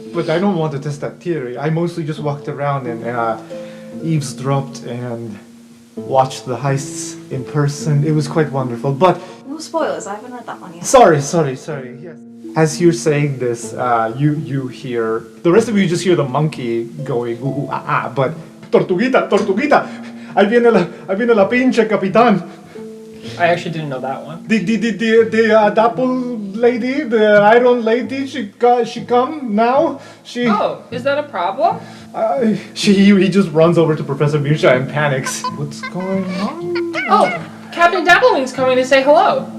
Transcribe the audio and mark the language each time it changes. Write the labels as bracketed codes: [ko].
[en] But I don't want to test that theory. I mostly just walked around and eavesdropped and watched the heists in person. It was quite wonderful. But No spoilers, I haven't read that one yet. sorry. Yes. As you're saying this, you hear the rest of you just hear the monkey going ooh, ah, ah, but tortuguita, [es] Ahí viene la pinche capitán. [en] I actually didn't know that one. The Dapple lady, the Iron lady, she come now. Oh, is that a problem? He just runs over to Professor Mirsha and panics. What's going on? Oh, Captain Dapplewing's coming to say hello.